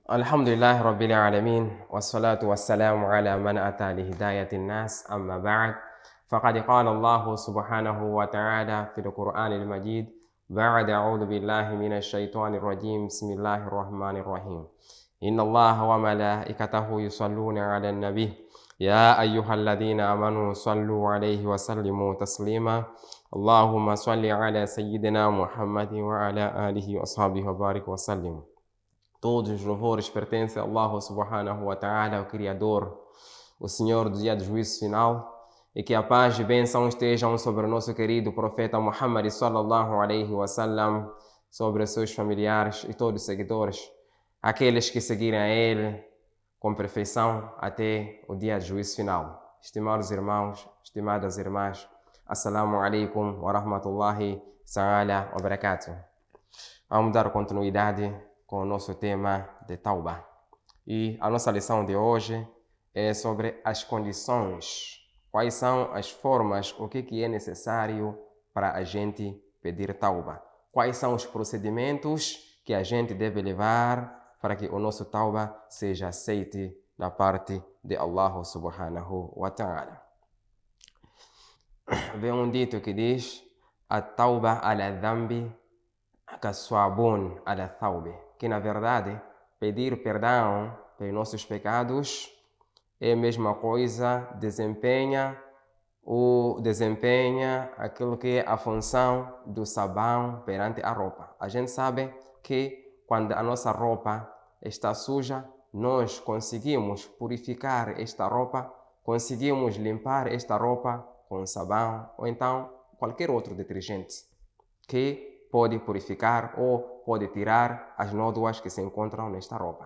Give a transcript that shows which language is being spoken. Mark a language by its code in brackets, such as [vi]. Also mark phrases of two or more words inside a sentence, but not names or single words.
[ar] الحمد لله رب العالمين والصلاة والسلام على من أتى لهداية الناس أما بعد فقد قال الله سبحانه وتعالى في القرآن المجيد بعد أعوذ بالله من الشيطان الرجيم بسم الله الرحمن الرحيم إن الله وملائكته يصلون على النبي يا أيها الذين آمنوا صلوا عليه وسلموا تسليما اللهم صل على سيدنا محمد وعلى آله وأصحابه وبارك وسلم. [pt] Todos os louvores pertencem a Allah [ar] سبحانه وتعالى, [pt] o Criador, o Senhor do dia do juízo final, e que a paz e bênção estejam sobre o nosso querido profeta Muhammad [ar] صلى الله عليه وسلم, [pt] sobre os seus familiares e todos os seguidores, aqueles que seguirem a ele com perfeição até o dia do juízo final. Estimados irmãos, estimadas irmãs, [ar] السلام عليكم ورحمة الله تعالى وبركاته. [pt] Vamos dar continuidade com o nosso tema de Tauba. E a nossa lição de hoje é sobre as condições. Quais são as formas, o que é necessário para a gente pedir Tauba? Quais são os procedimentos que a gente deve levar para que o nosso Tauba seja aceite da parte de Allah [ar] سبحانه وتعالى. [pt] Vem um dito que diz: [ar] التوبة على الذنب كالصابون على الثوب, [pt] que na verdade pedir perdão pelos nossos pecados é a mesma coisa, desempenha aquilo que é a função do sabão perante a roupa. A gente sabe que quando a nossa roupa está suja, nós conseguimos purificar esta roupa, conseguimos limpar esta roupa com sabão ou então qualquer outro detergente que pode purificar ou pode tirar as nódoas que se encontram nesta roupa.